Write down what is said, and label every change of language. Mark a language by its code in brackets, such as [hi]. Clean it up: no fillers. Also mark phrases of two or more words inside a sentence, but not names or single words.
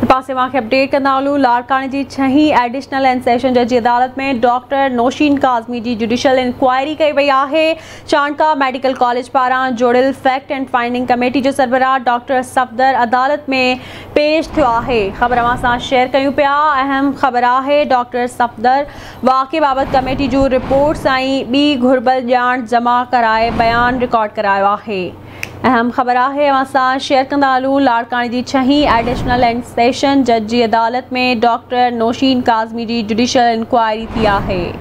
[sd] पासे वाक़े अपडेट कंदा हलूं। लाड़काने जी 6हीं [en] additional and session judge [sd] जी अदालत में डॉक्टर नौशीन काज़मी जी [en] judicial inquiry [sd] कई वई आहे। चाणका मेडिकल कॉलेज पारां जोड़ियल [en] fact and finding committee [sd] जो सरबराह डॉक्टर सफ़दर अदालत में पेश थियो आहे। ख़बर अवां सां शेयर कयूं पिया। अहम ख़बर आहे डॉक्टर सफ़दर वाक़े बाबति कमेटी जूं रिपोर्ट्स ऐं ॿी घुर्बल ॼाण जमा कराए बयान रिकॉर्ड करायो आहे। अहम ख़बर आहे अवां सां शेयर कंदा हलूं। लाड़काने जी 6हीं [en] additional and session judge [sd] जी अदालत में डॉक्टर नौशीन काज़मी जी [en] judicial inquiry [sd] थी आहे।